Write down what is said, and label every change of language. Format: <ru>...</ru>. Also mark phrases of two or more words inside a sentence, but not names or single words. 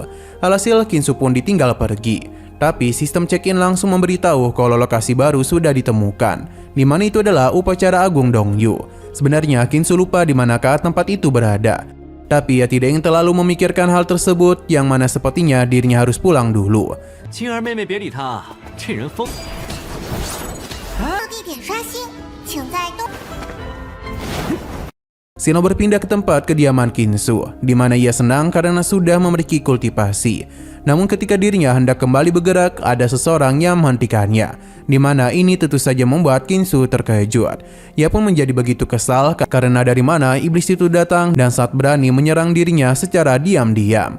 <id>Alhasil Kinsu pun ditinggal pergi. Tapi sistem check-in langsung memberitahu kalau lokasi baru sudah ditemukan, di mana itu adalah upacara agung Dongyu. Sebenarnya Kinsu lupa di manakah tempat itu berada. Tapi ia tidak ingin terlalu memikirkan hal tersebut, yang mana sepertinya dirinya harus pulang dulu.</id> <zh>地点刷新，请在东。</zh> <id>Shino berpindah ke tempat kediaman Kinsu, di mana ia senang karena sudah memiliki kultivasi. Namun ketika dirinya hendak kembali bergerak, ada seseorang yang menghentikannya, di mana ini tentu saja membuat Kinsu terkejut. Ia pun menjadi begitu kesal karena dari mana iblis itu datang dan saat berani menyerang dirinya secara diam-diam.</id>